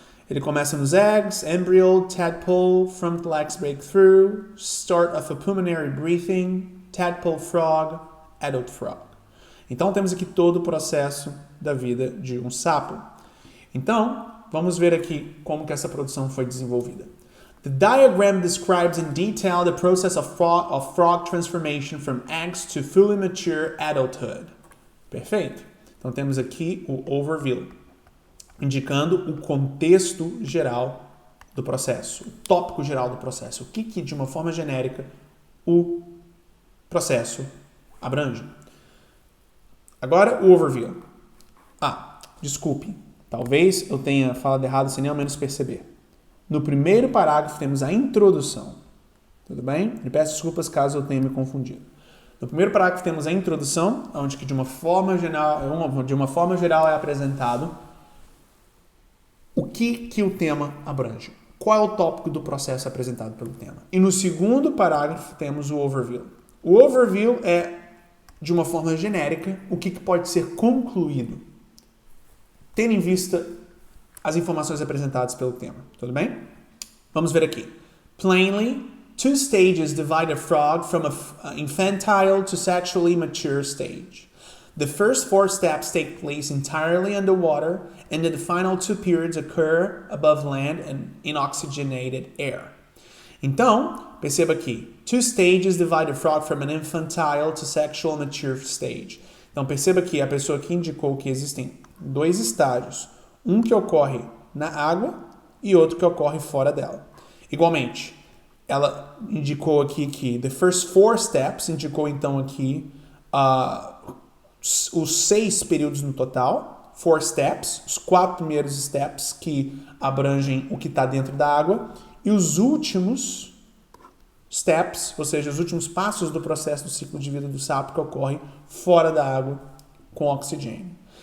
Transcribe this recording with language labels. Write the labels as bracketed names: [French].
[Portuguese] Ele começa nos [English] eggs, embryo, tadpole, front legs break through, start of a pulmonary breathing, tadpole frog, adult frog. [Portuguese] Então temos aqui todo o processo da vida de um sapo. Então, vamos ver aqui como que essa produção foi desenvolvida. [English] The diagram describes in detail the process of frog transformation from eggs to fully mature adulthood. [Portuguese] Perfeito. Então temos aqui o overview, indicando o contexto geral do processo, o tópico geral do processo, o que de uma forma genérica o processo abrange. Agora o overview. Desculpe, talvez eu tenha falado errado sem nem ao menos perceber. No primeiro parágrafo temos a introdução. Tudo bem? E peço desculpas caso eu tenha me confundido. No primeiro parágrafo temos a introdução, onde que de uma forma geral é apresentado o que o tema abrange. Qual é o tópico do processo apresentado pelo tema. E no segundo parágrafo temos o overview. O overview é, de uma forma genérica, o que pode ser concluído, tendo em vista as informações apresentadas pelo tema. Tudo bem? Vamos ver aqui. [English] Plainly, 2 stages divide a frog from an infantile to sexually mature stage. The first 4 steps take place entirely underwater, and the final 2 periods occur above land and in oxygenated air. [Portuguese] Então, perceba aqui. [English] 2 stages divide a frog from an infantile to sexual mature stage. [Portuguese] Então, perceba que a pessoa aqui indicou que existem 2 estágios. Um que ocorre na água e outro que ocorre fora dela. Igualmente, ela indicou aqui que [English] the first 4 steps, [Portuguese] indicou então aqui os 6 períodos no total, 4 steps, os 4 primeiros steps que abrangem o que está dentro da água, e os últimos steps, ou seja, os últimos passos do processo do ciclo de vida do sapo que ocorre fora da água com oxigênio.